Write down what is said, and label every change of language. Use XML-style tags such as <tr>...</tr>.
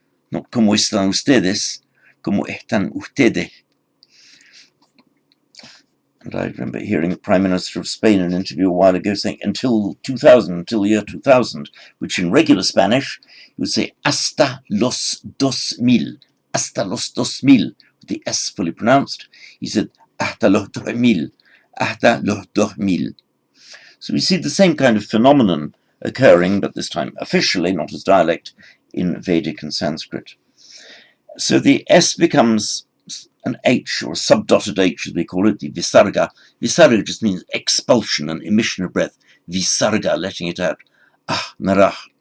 <es>Not como están ustedes, como están ustedes?</es> <en>And I remember hearing the Prime Minister of Spain in an interview a while ago saying, until the year 2000, which in regular Spanish, he would say,</en> <es>hasta los 2000, hasta los 2000,</es> <en>with the S fully pronounced. He said,</en> <es>hasta los 2000, hasta los 2000.</es> <en>So we see the same kind of phenomenon occurring, but this time officially, not as dialect, in Vedic and Sanskrit. So the S becomes an H, or a subdotted H as we call it, the visarga. Visarga just means expulsion and emission of breath. Visarga, letting it out. Ah, narah.</en>